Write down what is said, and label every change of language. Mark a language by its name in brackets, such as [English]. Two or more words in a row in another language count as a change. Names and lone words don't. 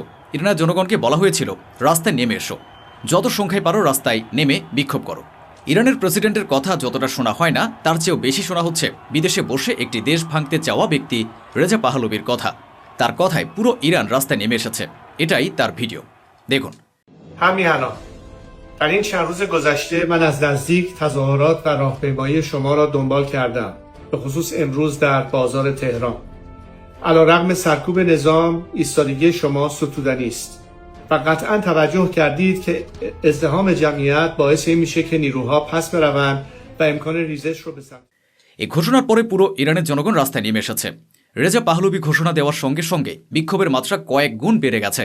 [Bangla] ইরানের জনগণকে বলা হয়েছিল রাস্তায় নেমে এসো, যত সংখ্যায় পারো রাস্তায় নেমে বিক্ষোভ করো। ইরানের প্রেসিডেন্টের কথা যতটা শোনা হয় না, তার চেয়েও বেশি শোনা হচ্ছে বিদেশে বসে একটি দেশ ভাঙতে চাওয়া ব্যক্তি রেজা পাহলভির কথা। তার কথায় পুরো ইরান রাস্তায় নেমে এসেছে। এটাই তার ভিডিও, দেখুন। [Persian] همین الان در این چند روز گذشته من از نزدیک تظاهرات و راهپیمایی شما را دنبال کردم، به خصوص امروز در بازار تهران. علیرغم سرکوب نظام ایستادگی شما ستودنی است و قطعا توجه کردید که ازدحام جمعیت باعث این میشه که نیروها پس بروند و امکان ریزش رو به سمت [Bangla] এই ঘোষণার পরে পুরো ইরানের জনগণ রাস্তায় নেমে এসেছে। রেজা পাহলভি ঘোষণা দেওয়ার সঙ্গে সঙ্গে বিক্ষোভের মাত্রা কয়েক গুণ বেড়ে গেছে।